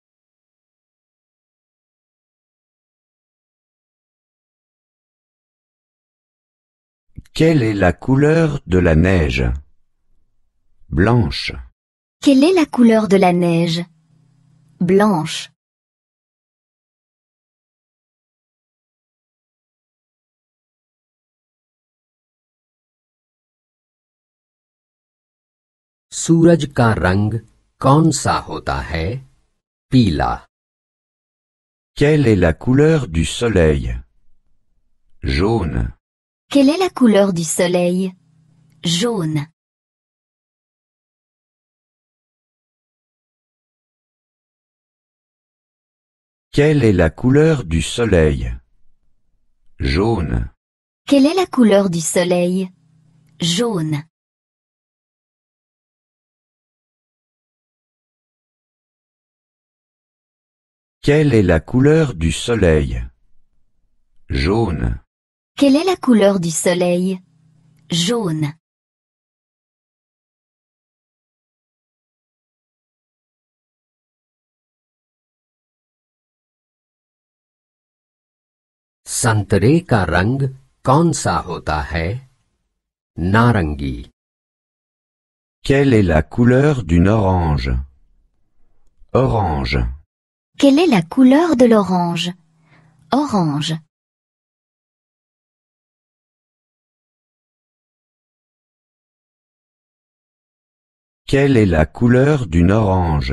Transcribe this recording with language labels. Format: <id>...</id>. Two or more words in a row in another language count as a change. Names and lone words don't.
<fr>Quelle est la couleur de la neige? Blanche. Quelle est la couleur de la neige? Blanche.</fr> <hi>सूरज का रंग कौन सा होता है? पीला।</hi> <fr>Quelle est la couleur du soleil? Jaune. Quelle est la couleur du soleil? Jaune. Quelle est la couleur du soleil? Jaune. Quelle est la couleur du soleil? Jaune. Quelle est la couleur du soleil? Jaune. Quelle est la couleur du soleil? Jaune.</fr> <hi>संतरे का रंग कौन सा होता है? नारंगी।</hi> <fr>Quelle est la couleur d'une orange? Orange. Quelle est la couleur de l'orange? Orange. Quelle est la couleur d'une orange?</fr>